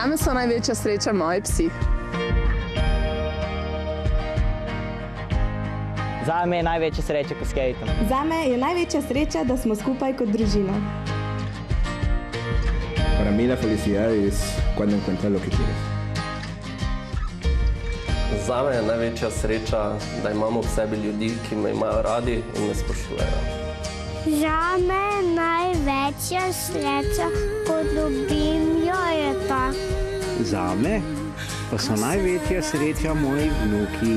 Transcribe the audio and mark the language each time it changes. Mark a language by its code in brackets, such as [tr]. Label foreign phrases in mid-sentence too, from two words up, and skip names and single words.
[sl] so največja sreča moji psi. Zame je največja sreča, ko skejtam. Zame je največja sreča, da smo skupaj kot družina. [es] Para mí la felicidad es cuando encuentras lo que quieres. [sl] Zame je največja sreča, da imamo ob sebi ljudi, ki me imajo radi in me spoštujejo. Zame je največja sreča, ko dobim jajeta. Zame pa so največja sreča moji vnuki.